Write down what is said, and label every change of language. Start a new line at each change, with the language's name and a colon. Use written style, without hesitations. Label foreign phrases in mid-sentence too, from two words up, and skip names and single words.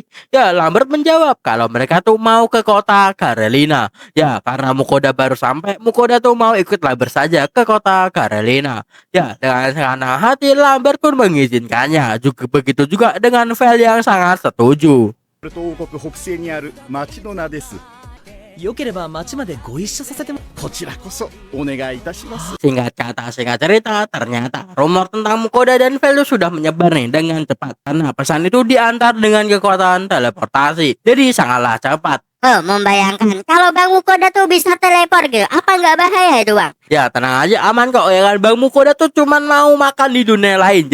Indonesian: Ya, Lambert menjawab kalau mereka tuh mau ke kota Karelina. Ya, karena Mukoda baru sampai, Mukoda tuh mau ikut Lambert saja ke kota Karelina. Ya, dengan senang hati Lambert pun mengizinkannya. Juga begitu juga dengan Vel yang sangat setuju.
Japanese: ルト王国北西にある町の名です。よければ町までご一緒させてもこちらこそお願いいたします。
Indonesian: Singkat kata, singkat cerita, ternyata rumor tentang Mukoda dan Vel sudah menyebar nih dengan cepat. Karena pesan itu diantar dengan kekuatan teleportasi. Jadi sangatlah cepat. Oh, membayangkan kalau Bang Mukoda tuh bisa teleport gitu, apa nggak bahaya itu bang? Ya tenang aja, aman kok ya kan. Bang Mukoda tuh cuman mau makan di dunia lain.